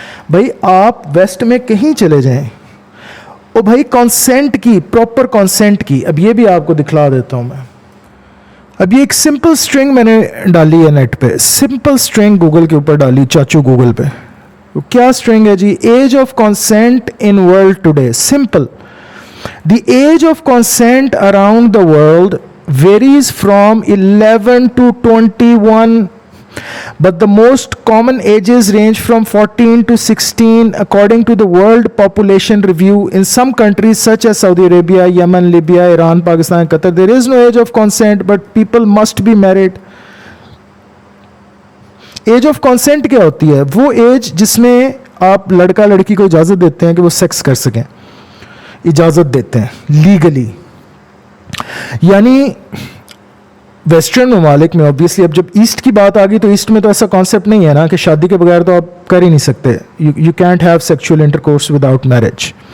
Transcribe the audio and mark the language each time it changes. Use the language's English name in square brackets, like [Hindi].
[Urdu] بھائی آپ ویسٹ میں کہیں چلے جائیں, او بھائی کانسینٹ کی, پراپر کانسینٹ کی, اب یہ بھی آپ کو دکھلا دیتا ہوں میں. اب یہ ایک سمپل سٹرنگ میں نے ڈالی ہے نیٹ پہ, سمپل سٹرنگ گوگل کے اوپر ڈالی, چاچو گوگل پہ. کیا سٹرنگ ہے جی, [English] age of consent in world today, [Urdu] simple. [English] The age of consent around the world varies from 11 to 21, but the most common ages range from 14 to 16 according to the World Population Review. In some countries such as Saudi Arabia, Yemen, Libya, Iran, Pakistan, Qatar, there is no age of consent, but people must be married. [Urdu] Age of consent کیا ہوتی ہے؟ وہ age جس میں آپ لڑکا لڑکی کو اجازت دیتے ہیں کہ وہ سیکس کر سکیں, اجازت دیتے ہیں لیگلی. یعنی ویسٹرن ممالک میں اوبیسلی, اب جب ایسٹ کی بات آ گئی تو ایسٹ میں تو ایسا کانسیپٹ نہیں ہے نا کہ شادی کے بغیر تو آپ کر ہی نہیں سکتے, [English] You can't have sexual intercourse without marriage.